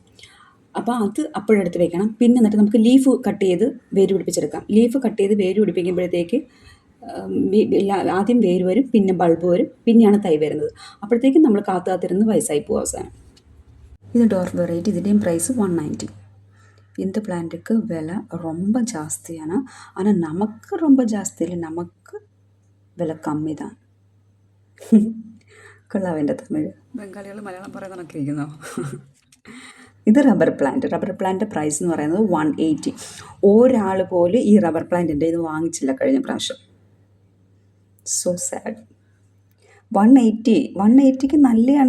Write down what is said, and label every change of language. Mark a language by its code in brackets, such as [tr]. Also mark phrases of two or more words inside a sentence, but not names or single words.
[ml] അപ്പോൾ അത് അപ്പോഴെടുത്ത് വെക്കണം. പിന്നെ എന്നിട്ട് നമുക്ക് [en] leaf cut [ml] ചെയ്ത് വേര് പിടിപ്പിച്ചെടുക്കാം. [en] leaf cut [ml] ചെയ്ത് വേര് പിടിപ്പിക്കുമ്പോഴത്തേക്ക് ആദ്യം വേര് വരും, പിന്നെ ബൾബ് വരും, പിന്നെയാണ് തൈ വരുന്നത്. അപ്പോഴത്തേക്കും നമ്മൾ കാത്തിരുന്ന് വയസ്സായി പോകും അവസാനം. ഇത് [en] dwarf variety. [ml] ഇതിൻ്റെയും പ്രൈസ് 190. [ta] இந்த பிளான்ட்டுக்கு விலை ரொம்ப ஜாஸ்தியான, ஆனால் நமக்கு ரொம்ப ஜாஸ்தி இல்லை, நமக்கு விலை கம்மி தான். [ml] കൊള്ളാവിൻ്റെ തമിഴ്. ബംഗാളികൾ മലയാളം പറയുന്നതൊക്കെ ഇരിക്കുന്നോ? ഇത് [en] rubber plant price [ml] എന്ന് പറയുന്നത് 180. ഒരാൾ പോലും ഈ [en] rubber plant [ml] ഇത് വാങ്ങിച്ചില്ല കഴിഞ്ഞ പ്രാവശ്യം. [en] so sad. [ml] 180ക്ക് നല്ലതാണ്.